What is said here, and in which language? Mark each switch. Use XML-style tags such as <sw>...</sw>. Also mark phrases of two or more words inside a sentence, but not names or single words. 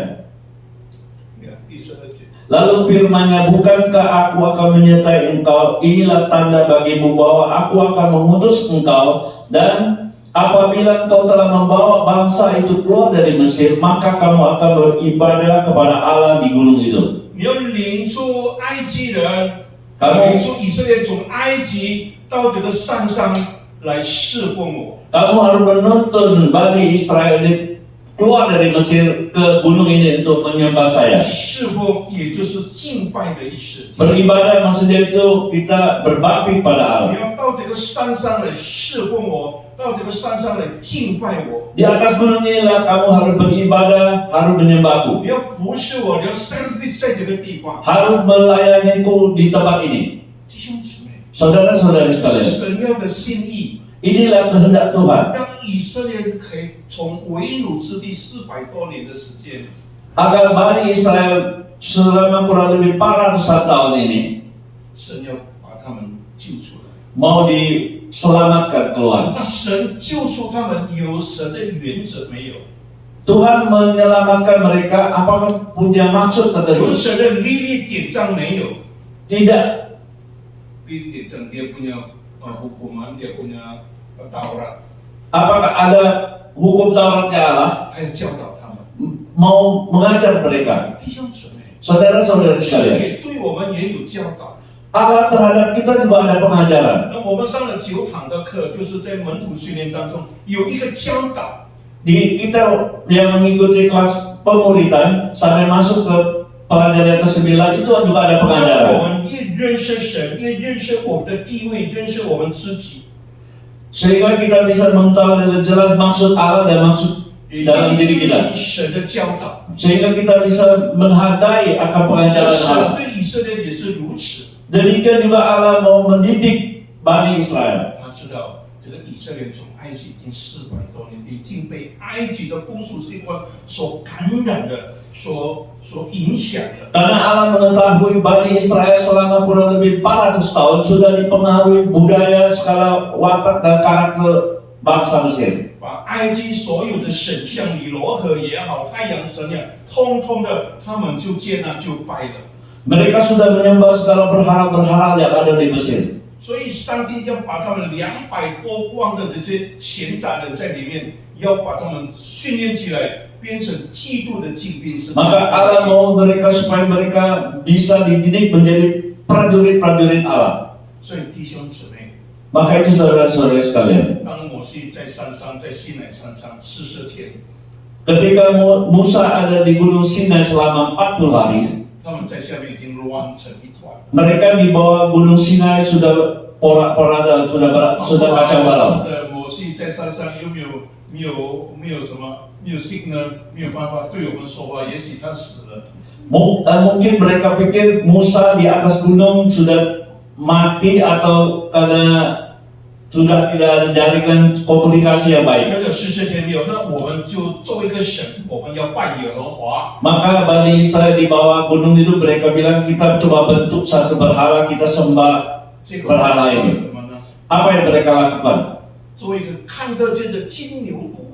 <id>Ya,</id> <zh>第12节。</zh> <id>Lalu firman-Nya, bukankah aku akan menyertai engkau? Inilah tanda bagimu bahwa aku akan mengutus engkau, dan apabila engkau telah membawa bangsa itu keluar dari Mesir, maka kamu akan beribadah kepada Allah di gunung itu.</id> <zh>你要领出埃及人，</zh> <id>Kamu-</id> <zh>领出以色列从埃及到这个山上来侍奉我。</zh> <id>Kamu harus menuntun Bani Israel keluar dari Mesir ke gunung ini untuk menyembah saya.</id> <zh>侍奉也就是敬拜的意思。</zh> <id>Beribadah maksudnya itu kita berbakti pada</id> <zh>你</zh> <id>Allah.</id> <zh>要到这个山上来侍奉我，到这个山上来敬拜我。</zh> <id>Di atas gunung inilah kamu harus beribadah, harus menyembahku,</id> <zh>你要服侍我，你要 service 在这个地方。</zh> <id>harus melayaniku di tempat ini.</id> <zh>弟兄姊妹，</zh> <id>Saudara-saudari</id> <zh>这</zh> <id>sekalian,</id> <zh>是神要的心意，</zh> <id>inilah kehendak Tuhan</id> <zh>让以色列人可以从为奴之地400多年的时间，</zh> <id>agar Bani Israel selama kurang lebih 400 tahun ini</id> <zh>神要把他们救出来。</zh> <id>mau diselamatkan keluar.</id> <zh>那神救出他们有神的原则没有？</zh> <id>Tuhan menyelamatkan mereka, apakah punya maksud</id> <zh>有</zh> <id>tertentu?</id> <zh>神的律例典章没有？</zh> <id>Tidak.</id> <zh>律例典章</zh> <id>dia punya hukuman, dia punya Taurat， Apakah ada hukum Tauratnya Allah</id> <zh>他要教导他们。</zh> <id>mau mengajar mereka?</id> <zh>弟兄姊妹，</zh> <id>Saudara-saudara</id> <zh>神</zh> <id>sekalian,</id> <zh>也对我们也有教导。</zh> <id>Allah terhadap kita juga ada pengajaran.</id> <zh>那我们上了9堂的课，就是在门徒训练当中有一个教导。</zh> <id>Di kita yang mengikuti kelas pemuridan sampai masuk ke pelajaran ke-9 itu juga ada</id> <zh>让我</zh> <id>pengajaran.</id> <zh>们越认识神，越认识我们的地位，认识我们自己，</zh> <id>Sehingga kita bisa mengetahui dengan jelas maksud Allah dan maksud</id> <zh>也</zh> <id>dalam</id> <zh>愿意</zh> <id>diri</id> <zh>遵</zh> <id>kita.</id> <zh>循神的教导。</zh> <id>Sehingga kita bisa menghadai akan pengajaran</id> <zh>神</zh> <id>Allah.</id> <zh>对以色列也是如此。</zh> <id>Demikian juga Allah mau mendidik Bani Israel.</id> <zh>他知道这个以色列从埃及已经400多年，已经被埃及的风俗习惯所感染的，所影响了。</zh> <id>Karena Allah mengetahui Bani Israel selama kurang lebih 400 tahun sudah dipengaruhi budaya, skala watak dan karakter bangsa Mesir.</id> <zh>把埃及所有的神像尼罗河也好，太阳神呀，通通的他们就接纳就拜了。</zh> <id>Mereka sudah menyembah segala berhala-berhala yang ada di Mesir.</id> <zh>所以上帝要把他们200多万的这些闲杂人在里面，要把他们训练起来，变成基督的精兵。</zh> <id>Maka Allah mau mereka supaya mereka bisa dididik menjadi prajurit-prajurit Allah.</id> <zh>所以弟兄姊妹，</zh> <id>Maka itu saudara-saudara sekalian,</id> <zh>当摩西在山上，在西乃山上40天，</zh> <id>ketika Musa ada di Gunung Sinai selama 40 hari,</id> <zh>他们在下面已经乱成一团。</zh> <id>mereka di bawah Gunung Sinai sudah porak-poranda, sudah kacau balau.</id> <zh>摩西在山上又没有什么，没有 signal， 没有办法对我们说话，也许他死了。</zh> <id>Mungkin mereka pikir Musa di atas gunung sudah mati atau karena sudah tidak ada jaringan komunikasi yang baik.</id> <zh>那个40天没有，那我们就做一个神，我们要拜耶和华。</zh> <id>Maka Bani Israel di bawah gunung itu mereka bilang kita coba bentuk satu berhala, kita sembah</id> <zh>这个</zh> <id>berhala</id> <zh>做</zh> <id>ini.</id> <zh>什么呢？</zh> <id>Apa yang mereka lakukan?</id> <zh>做一个看得见的金牛犊。</zh>